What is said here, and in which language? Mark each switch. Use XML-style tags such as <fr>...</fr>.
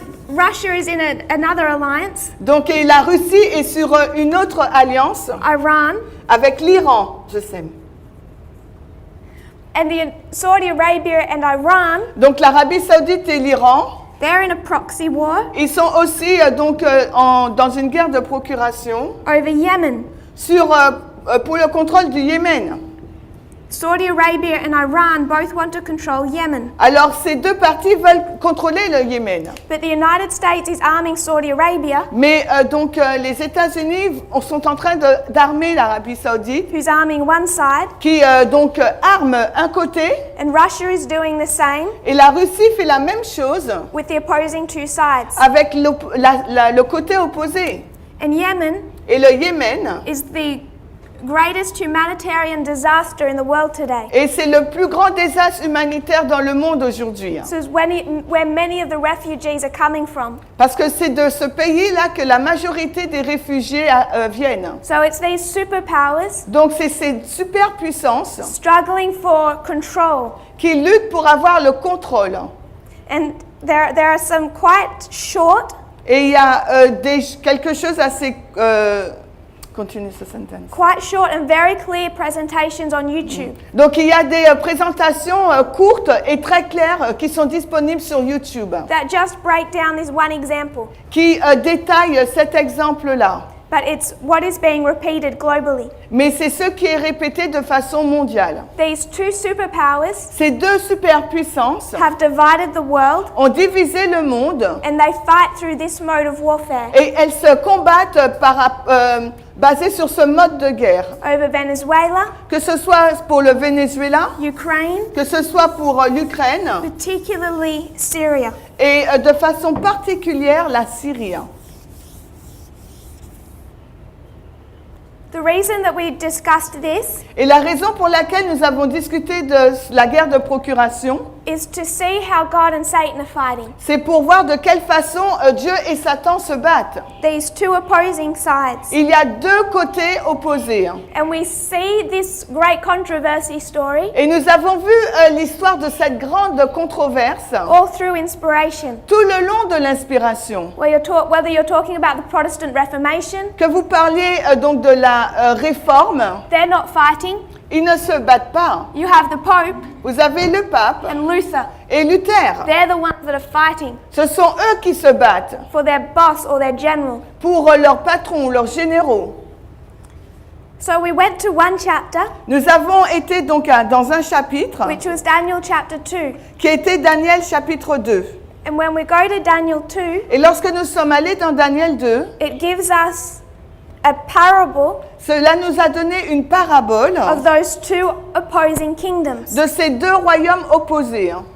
<en>Russia is in another alliance,</en> <fr>Donc et la Russie est sur une autre alliance</fr> <en>Iran,</en> <fr>avec l'Iran, je sais.</fr> <en>and the Saudi Arabia and Iran,</en> <fr>Donc l'Arabie saoudite et l'Iran,</fr> <en>they're in a proxy war</en> <fr>ils sont aussi dans une guerre de procuration</fr> <en>over Yemen.</en> <fr>pour le contrôle du Yémen.</fr> <en>Saudi Arabia and Iran both want to control Yemen,</en> <fr>Alors ces deux parties veulent contrôler le Yémen.</fr> <en>but the United States is arming Saudi Arabia,</en> <fr>Mais les États-Unis sont en train d'armer l'Arabie saoudite,</fr> <en>who's arming one side,</en> <fr>qui arme un côté,</fr> <en>and Russia is doing the same</en> <fr>et la Russie fait la même chose</fr> <en>with the opposing two sides.</en> <fr>avec le côté opposé.</fr> <en>And Yemen</en> <fr>Et le Yémen,</fr> <en>is the greatest humanitarian disaster in the world today.</en> <fr>et c'est le plus grand désastre humanitaire dans le monde aujourd'hui.</fr> <en>This is where many of the refugees are coming from.</en> <fr>Parce que c'est de ce pays-là que la majorité des réfugiés viennent.</fr> <en>So it's these superpowers</en> <fr>Donc c'est ces superpuissances</fr> <en>struggling for control.</en> <fr>qui luttent pour avoir le contrôle.</fr> <en>And there are some quite short,</en> <fr>Et il y a quelque chose assez... continue ce sentence.</fr> <en>and very clear presentations on YouTube.</en> <fr>Donc il y a des présentations courtes et très claires qui sont disponibles sur YouTube,</fr> <en>That just break down this one example,</en> <fr>qui détaillent cet exemple-là.</fr> <en>but it's what is being repeated globally.</en> <fr>Mais c'est ce qui est répété de façon mondiale.</fr> <en>These two superpowers</en> <fr>Ces deux superpuissances</fr> <en>have divided the world,</en> <fr>ont divisé le monde</fr> <en>and they fight through this mode of warfare</en> <fr>et elles se combattent basées sur ce mode de guerre.</fr> <en>over Venezuela,</en> <fr>Que ce soit pour le Venezuela,</fr> <en>Ukraine,</en> <fr>que ce soit pour l'Ukraine</fr> <en>particularly Syria.</en> <fr>et de façon particulière la Syrie.</fr> <en>The reason that we discussed this</en> <fr>Et la raison pour laquelle nous avons discuté de la guerre de procuration,</fr> <en>is to see how God and Satan are fighting.</en> <fr>c'est pour voir de quelle façon Dieu et Satan se battent.</fr> <en>These two opposing sides.</en> <fr>Il y a deux côtés opposés.</fr> <en>And we see this great controversy story</en> <fr>Et nous avons vu l'histoire de cette grande controverse</fr> <en>all through inspiration.</en> <fr>tout le long de l'inspiration.</fr> <en>Whether you're talking about the Protestant Reformation,</en> <fr>Que vous parliez donc de la réforme,</fr> <en>they're not fighting.</en> <fr>ils ne se battent pas.</fr> <en>You have the Pope</en> <fr>Vous avez le pape</fr> <en>and Luther.</en> <fr>et Luther.</fr> <en>They're the ones that are fighting</en> <fr>Ce sont eux qui se battent</fr> <en>for their boss or their general.</en> <fr>pour leurs patrons, leurs généraux.</fr> <en>So we went to one chapter,</en> <fr>Nous avons été donc dans un chapitre</fr> <en>which was Daniel chapter 2.</en> <fr>qui était Daniel chapitre 2.</fr> <en>And when we go to Daniel 2,</en> <fr>Et lorsque nous sommes allés dans Daniel 2,</fr> <en>it gives us a parable</en> <fr>cela nous a donné une parabole</fr> <en>of those two opposing kingdoms.</en> <fr>de ces deux royaumes opposés.</fr>